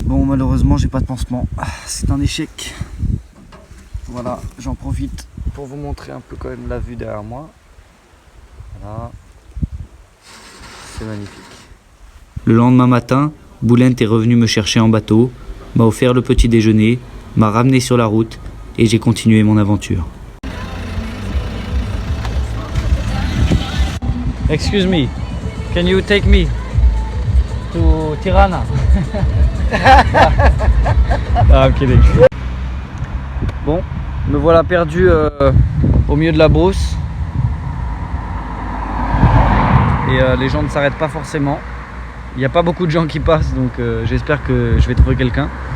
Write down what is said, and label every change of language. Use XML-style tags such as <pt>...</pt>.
<fr>Bon, malheureusement j'ai pas de pansement, c'est un échec. Voilà, j'en profite pour vous montrer un peu quand même la vue derrière moi. Voilà, c'est magnifique. Le lendemain matin, Boulent est revenu me chercher en bateau, m'a offert le petit déjeuner, m'a ramené sur la route et j'ai continué mon aventure.</fr> <en>Excuse me, can you take me to Tirana? Ah, I'm kidding.</en> <fr>Bon, me voilà perdu au milieu de la brousse. Et les gens ne s'arrêtent pas forcément. Il n'y a pas beaucoup de gens qui passent, donc j'espère que je vais trouver quelqu'un.</fr>